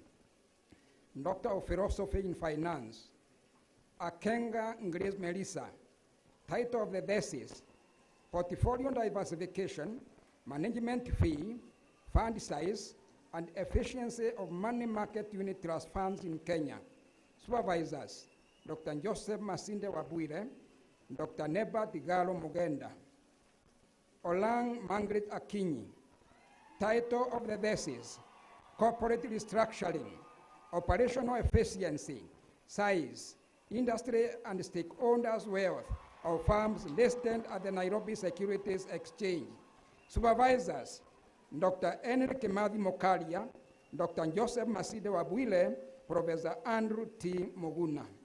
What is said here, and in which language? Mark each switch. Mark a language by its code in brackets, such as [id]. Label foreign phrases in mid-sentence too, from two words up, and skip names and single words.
[en] Doctor of Philosophy in Finance, Akenga Ngres Melissa. Title of the thesis, Portfolio Diversification, Management Fee, Fund Size, and Efficiency of Money Market Unit Trust Funds in Kenya. Supervisors, Dr. Joseph Masinde Wabwire, Dr. Neba Tigalo Mugenda. Olang Margaret Akinyi. Title of the thesis, Corporate Restructuring, Operational Efficiency, Size, Industry and Stakeholders' Wealth of Firms listed at the Nairobi Securities Exchange. Supervisors, Dr. Enrique Madi Mokalia, Dr. Joseph Maside Wabwile, Professor Andrew T. Moguna.